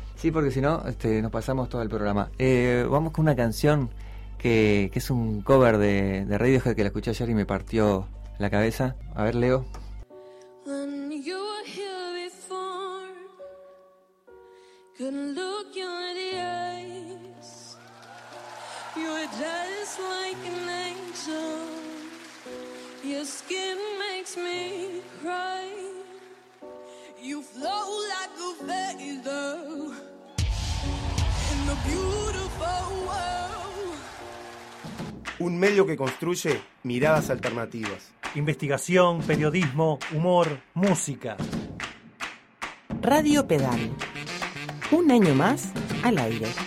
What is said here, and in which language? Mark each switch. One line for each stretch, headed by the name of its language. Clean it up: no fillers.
Spanish: Sí, porque si no nos pasamos todo el programa. Vamos con una canción que es un cover de Radiohead que la escuché ayer y me partió la cabeza. A ver, Leo.
English: When you were here before, couldn't look you in the eyes. You were just like an angel. Your skin makes me cry. You flow like a feather in the beautiful world.
Spanish: Un medio que construye miradas alternativas. Investigación, periodismo, humor, música. Radio Pedal. Un año más al aire.